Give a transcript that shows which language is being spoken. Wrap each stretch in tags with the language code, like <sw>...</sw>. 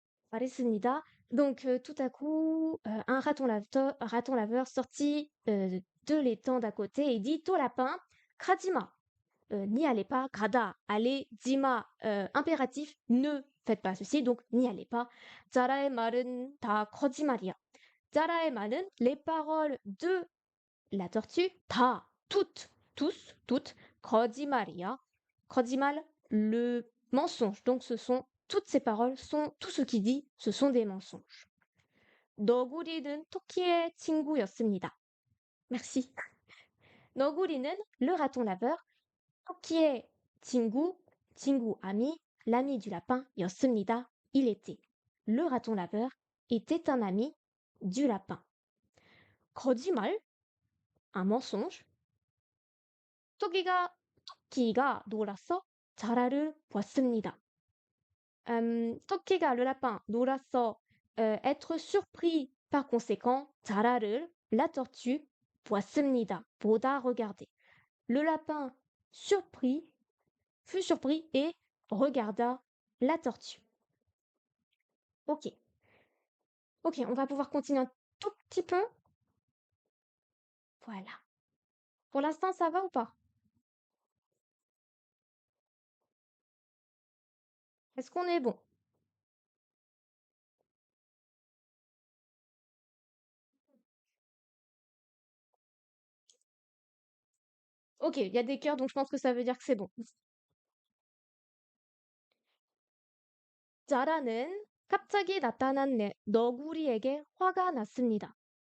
<ko>말했습니다.</ko> <fr>Donc tout à coup, un raton laveur sortit, de l'étang d'à côté et dit au lapin:</fr> <ko>«가지 마!»</ko> <fr>N'y allez pas, grada, allez, dima, impératif, ne faites pas ceci, donc n'y allez pas.</fr> <ko>자라의 말은 다 거짓말이야. 자라의 말은,</ko> <fr>les paroles de la tortue,</fr> <ko>다,</ko> <fr>toutes, tous, toutes,</fr> <ko>거짓말이야. 거짓말,</ko> <fr>le mensonge. Donc toutes ces paroles sont, tout ce qu'il dit, ce sont des mensonges.</fr> <ko>너구리는 토끼의 친구였습니다.</ko> <fr>Merci.</fr> <ko>너구리는,</ko> <fr>le raton laveur,</fr> <ko>토끼의 친구, 친구</ko> <fr>ami, l'ami du lapin</fr> <ko>였습니다.</ko> <fr>Il était. Le raton laveur était un ami du lapin.</fr> <ko>거짓말,</ko> <fr>un mensonge.</fr> <ko>토끼가 놀았어 자라를 보았습니다. 토끼가,</ko> <fr>le lapin,</fr> <ko>놀았어,</ko> <fr>être surpris par conséquent,</fr> <ko>자라를,</ko> <fr>la tortue,</fr> <ko>보았습니다. 보다,</ko> <fr>regarder. Le lapin fut surpris et regarda la tortue. Ok. Ok, on va pouvoir continuer un tout petit peu. Voilà. Pour l'instant, ça va ou pas? Est-ce qu'on est bon? Ok, il y a des cœurs, donc je pense que ça veut dire que c'est bon.</fr> <ko>자라는 갑자기 나타난 너구리에게 화가 났습니다.</ko>